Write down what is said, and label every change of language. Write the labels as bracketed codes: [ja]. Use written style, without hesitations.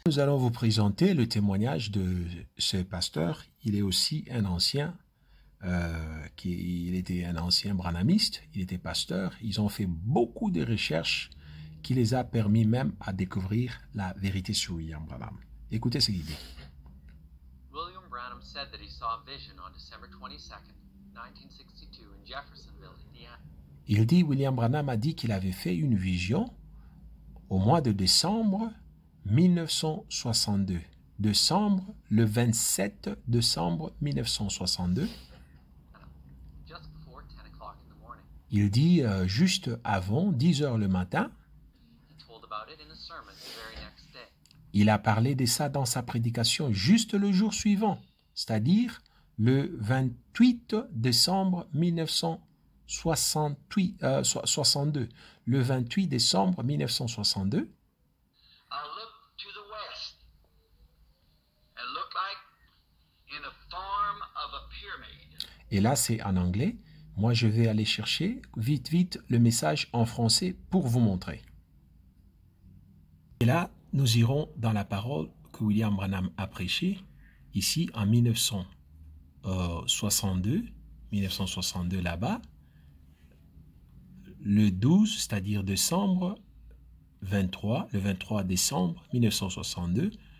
[fr] Nous allons vous présenter le témoignage de ce pasteur. Il est aussi un ancien, il était un ancien branhamiste, il était pasteur. Ils ont fait beaucoup de recherches qui les a permis même à découvrir la vérité sur William Branham. Écoutez ce qu'il dit. [en] William Branham said that he saw a vision on December 22nd, 1962 in Jeffersonville, Indiana. [fr] Il dit, William Branham a dit qu'il avait fait une vision au mois de décembre 1962. Le 27 décembre 1962. [en] Just before 10 o'clock in the morning. [fr] Il dit juste avant 10 heures le matin. [en] He told about it in a sermon the very next day. [fr] Il a parlé de ça dans sa prédication juste le jour suivant, c'est-à-dire le 28 décembre 1962. Le 28 décembre 1962. [en] I looked to the west and looked like in a form of a pyramid. [fr] Et là, c'est en anglais. Moi, je vais aller chercher vite le message en français pour vous montrer. Et là, nous irons dans la parole que William Branham a prêchée ici en 1962 là-bas, le 12, c'est-à-dire le 23 décembre 1962.